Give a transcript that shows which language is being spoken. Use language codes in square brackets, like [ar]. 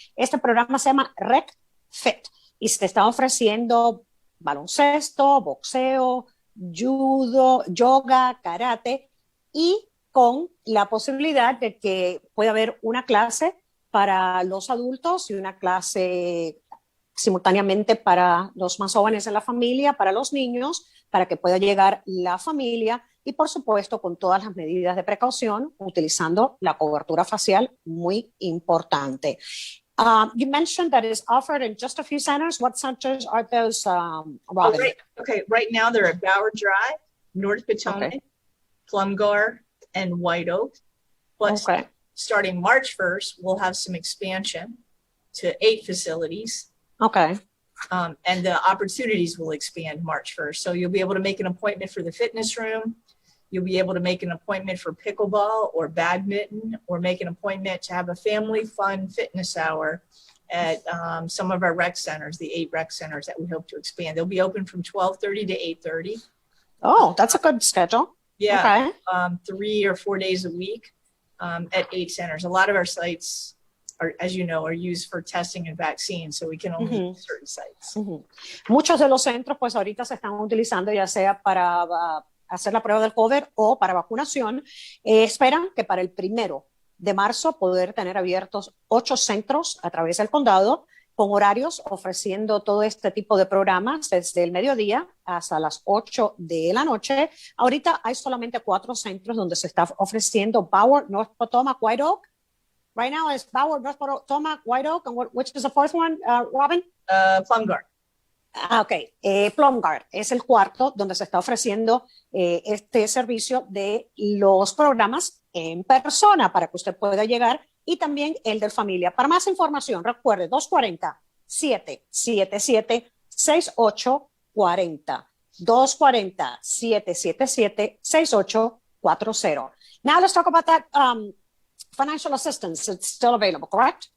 [es] Este programa se llama Rec Fit y se está ofreciendo baloncesto, boxeo, judo, yoga, karate y con la posibilidad de que pueda haber una clase para los adultos y una clase simultáneamente para los más jóvenes de la familia, para los niños, para que pueda llegar la familia y, por supuesto, con todas las medidas de precaución, utilizando la cobertura facial, muy importante. [en] You mentioned that it's offered in just a few centers. What centers are those, Robin? Right now they're at Bauer Drive, North Potomac, Plumgar, and White Oak. But starting March 1st, we'll have some expansion to 8 facilities. And the opportunities will expand March 1st. So you'll be able to make an appointment for the fitness room. You'll be able to make an appointment for pickleball or badminton, or make an appointment to have a family fun fitness hour at some of our rec centers, the 8 rec centers that we hope to expand. They'll be open from 12:30 to 8:30. Oh, that's a good schedule. Yeah, 3 or 4 days a week at 8 centers. A lot of our sites are, as you know, are used for testing and vaccines, so we can only use certain sites. [es] Muchos de los centros, pues ahorita se están utilizando ya sea para hacer la prueba del COVID o para vacunación. Esperan que para el 1 de marzo poder tener abiertos 8 centros a través del condado con horarios ofreciendo todo este tipo de programas desde el mediodía hasta las 8 de la noche. Ahorita hay solamente 4 centros donde se está ofreciendo: Bauer, North Potomac, White Oak. [en] Right now it's Bauer, North Potomac, White Oak, and which is the 4th one, Robin? Plumgar. [es] Plumgar es el 4 donde se está ofreciendo este servicio de los programas en persona para que usted pueda llegar, y también el de familia. Para más información, recuerde 240-777-6840. 240-777-6840. [en] Now let's talk about that financial assistance. It's still available, correct?